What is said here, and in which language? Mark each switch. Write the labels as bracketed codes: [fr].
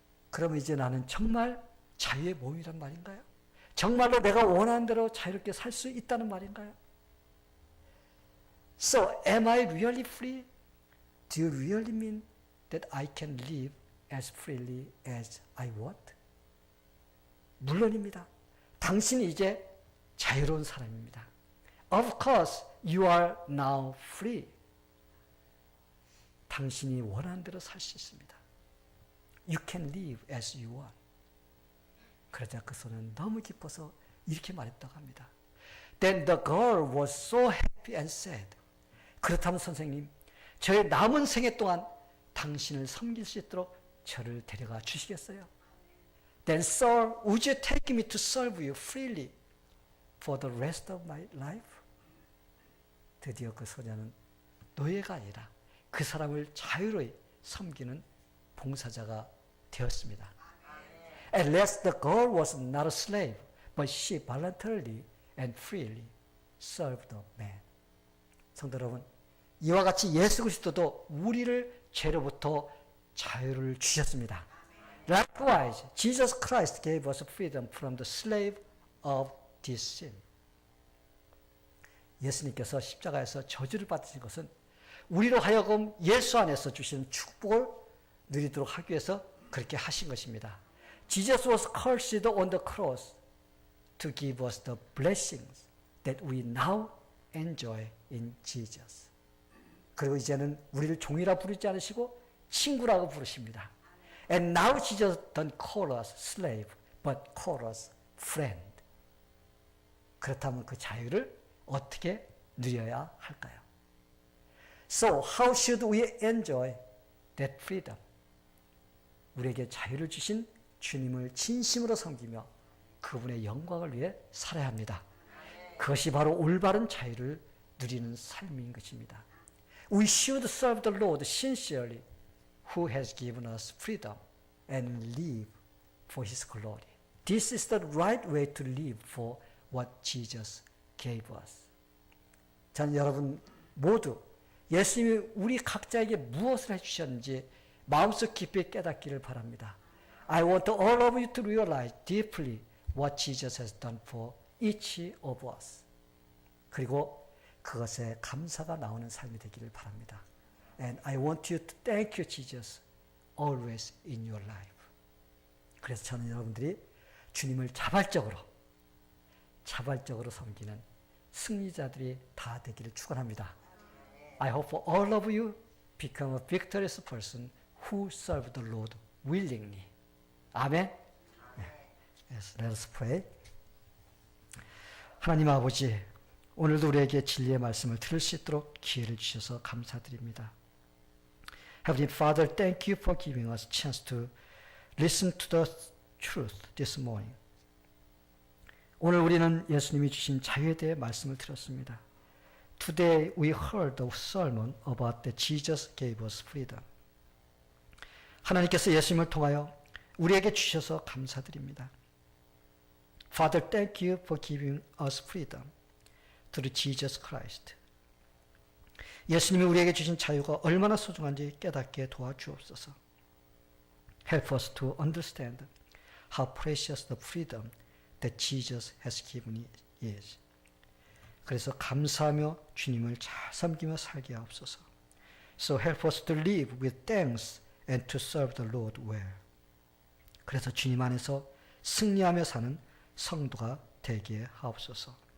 [ko] 그러면 이제 나는 정말 자유의 몸이란 말인가요? 정말로 내가 원하는 대로 자유롭게 살 수 있다는 말인가요? [en] So, am I really free? Do you really mean that I can live as freely as I want? [ko] 물론입니다. 당신이 이제 자유로운 사람입니다. [en] Of course, you are now free. [ko] 당신이 원하는 대로 살 수 있습니다. [en] You can live as you want. [ko] 그러자 그 소녀는 너무 기뻐서 이렇게 말했다고 합니다. [en] Then the girl was so happy and said, [ko] 그렇다면 선생님, 저의 남은 생애 동안 당신을 섬길 수 있도록 저를 데려가 주시겠어요? [en] Then sir, would you take me to serve you freely for the rest of my life? [ko] 드디어 그 소녀는 노예가 아니라 그 사람을 자유로이 섬기는 봉사자가 되었습니다. [en] At last the girl was not a slave, but she voluntarily and freely served the man. [ko] 성도 여러분, 이와 같이 예수 그리스도도 우리를 죄로부터 자유를 주셨습니다. [en] Likewise, Jesus Christ gave us freedom from the slave of this sin. [ko] 예수님께서 십자가에서 저주를 받으신 것은 우리로 하여금 예수 안에서 주신 축복을 누리도록 하기 위해서 그렇게 하신 것입니다. [en] Jesus was cursed on the cross to give us the blessings that we now enjoy in Jesus. [ko] 그리고 이제는 우리를 종이라 부르지 않으시고 친구라고 부르십니다. [en] And now Jesus don't call us slave, but call us friend. [ko] 그렇다면 그 자유를 어떻게 누려야 할까요? [en] So how should we enjoy that freedom? [ko] 우리에게 자유를 주신 주님을 진심으로 섬기며 그분의 영광을 위해 살아야 합니다. 그것이 바로 올바른 자유를 누리는 삶인 것입니다. [en] We should serve the Lord sincerely, who has given us freedom, and live for His glory. This is the right way to live for what Jesus gave us. [ko] 저는 여러분 모두 예수님이 우리 각자에게 무엇을 해주셨는지 마음속 깊이 깨닫기를 바랍니다. [en] I want all of you to realize deeply what Jesus has done for each of us. [ko] 그리고 그것에 감사가 나오는 삶이 되기를 바랍니다. [en] And I want you to thank you, Jesus, always in your life. [ko] 그래서 저는 여러분들이 주님을 자발적으로 자발적으로 섬기는 승리자들이 다 되기를 축원합니다. [en] I hope for all of you become a victorious person who serve the Lord willingly. 아멘. Yes, let us pray. [ko] 하나님 아버지, 오늘도 우리에게 진리의 말씀을 들을 수 있도록 기회를 주셔서 감사드립니다. [en] Heavenly Father, thank you for giving us a chance to listen to the truth this morning. [ko] 오늘 우리는 예수님이 주신 자유에 대해 말씀을 들었습니다. [en] Today we heard a sermon about that Jesus gave us freedom. [ko] 하나님께서 예수님을 통하여 우리에게 주셔서 감사드립니다. [en] Father, thank you for giving us freedom through Jesus Christ. [ko] 예수님이 우리에게 주신 자유가 얼마나 소중한지 깨닫게 도와주옵소서. [en] Help us to understand how precious the freedom that Jesus has given is. [ko] 그래서 감사하며 주님을 잘 섬기며 살게 하옵소서. [en] So help us to live with thanks and to serve the Lord well. [ko] 그래서 주님 안에서 승리하며 사는 성도가 되게 하옵소서.